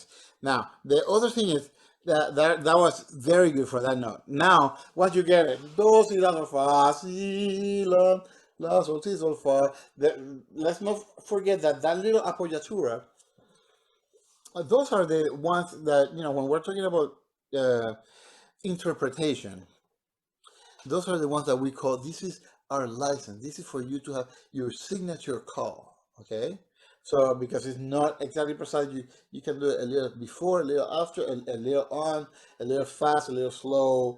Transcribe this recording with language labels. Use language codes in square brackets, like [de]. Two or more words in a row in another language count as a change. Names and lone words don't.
[en] Now the other thing is that was very good for that note. Now once you get it, do si la sol fa si la sol si sol fa. Let's not forget that little appoggiatura. Those are the ones that when we're talking about uh, interpretation. Those are the ones that we call, this is our license. This is for you to have your signature call. Okay, so because it's not exactly precise, you can do it a little before, a little after, a little on, a little fast, a little slow.